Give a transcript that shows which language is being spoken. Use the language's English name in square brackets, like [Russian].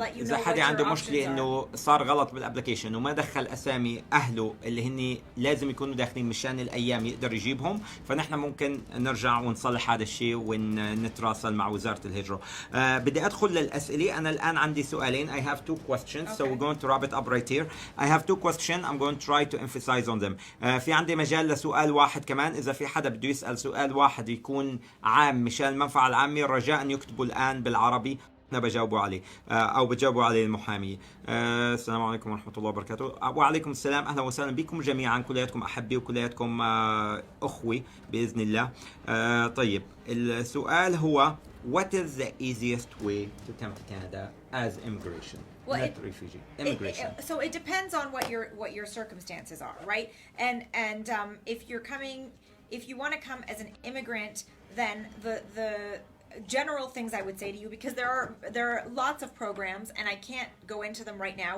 [Arabic] إذا حدا عنده مشكلة إنه صار غلط بالابلكيشن وما دخل أسامي أهله اللي هن لازم يكونوا داخلين مشان الأيام يقدر يجيبهم، فنحن ممكن نرجع ونصلح هذا الشيء ونتراسل مع وزارة الهجرة. بدي أدخل للأسئلة. أنا الآن عندي سؤالين. [English] I have 2 questions. So we're going to wrap it up right here. I have 2 questions. I'm going to try to emphasize on them. [Arabic] في عندي مجال لسؤال واحد كمان. إذا في حدا بده يسأل سؤال واحد يكون عام مشان المنفعة العامة، رجاء أن يكتبوا الآن بالعربي، أنا بجاوبوا عليه أو بجاوبوا عليه المحامية. السلام عليكم ورحمة الله وبركاته. وعليكم السلام، أهلا وسهلا بكم جميعا، كلياتكم أحبي وكلياتكم أخوي بإذن الله. طيب السؤال هو [English] what is the easiest way to come to Canada as immigration? Well, not refugee, immigration. So it depends on what your circumstances are, right? And if you're coming, if you want to come as an immigrant, then the general things I would say to you, because there are lots of programs and I can't go into them right now.